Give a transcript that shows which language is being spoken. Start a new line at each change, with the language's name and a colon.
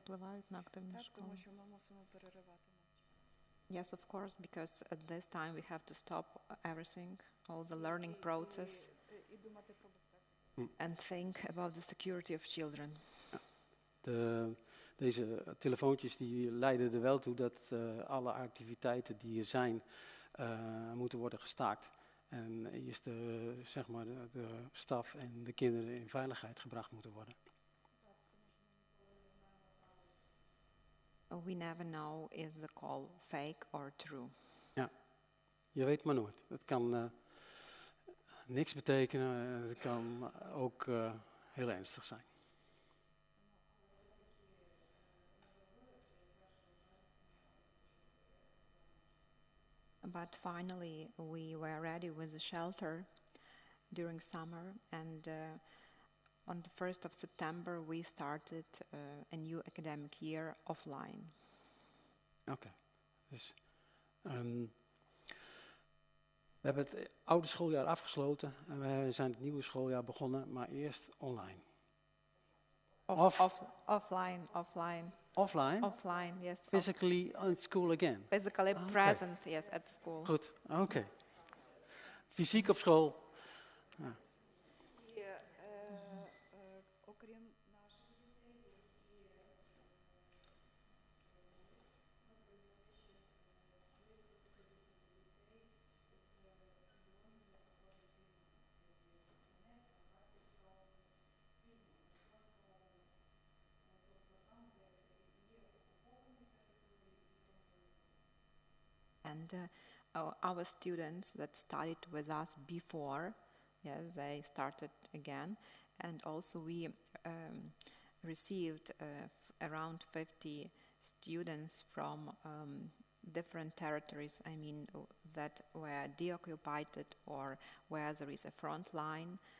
Ukrainian: Впливають на активність так, школи. тому що ми мусимо переривати навчання.
English: Yes, of course, because at this time we have to stop everything, all the learning process,
Ukrainian: І думати про безпеку.
English: and think about the security of children.
Dutch: Deze telefoontjes die leiden er wel toe dat alle activiteiten die er zijn moeten worden gestaakt. En eerst de staf en de kinderen in veiligheid gebracht moeten worden.
English: We never know is the call fake or true.
Dutch: Ja, je weet maar nooit. Het kan niks betekenen, het kan ook heel ernstig zijn.
English: But finally, we were ready with the shelter during summer, and on the 1st of September we started a new academic year offline.
Dutch: Oké. Dus, we hebben het oude schooljaar afgesloten en we zijn het nieuwe schooljaar begonnen, maar eerst online.
English: Offline. Offline? Offline, yes. Physically at school again? Physically Okay. present, yes, at school.
Dutch: Goed, oké. fysiek op school. Ja.
Ukrainian: І окрім наших дітей, які близько 50 дітей з регіонів, де проходить війна. Це Донецька, Харківська область, Вільна, Херсонська область. Тобто там, де є окуповані території і контрольовані.
English: And our students that studied with us before, yes, they started again. And also we received around 50 students from different territories, I mean, that were deoccupied or where there is a front line.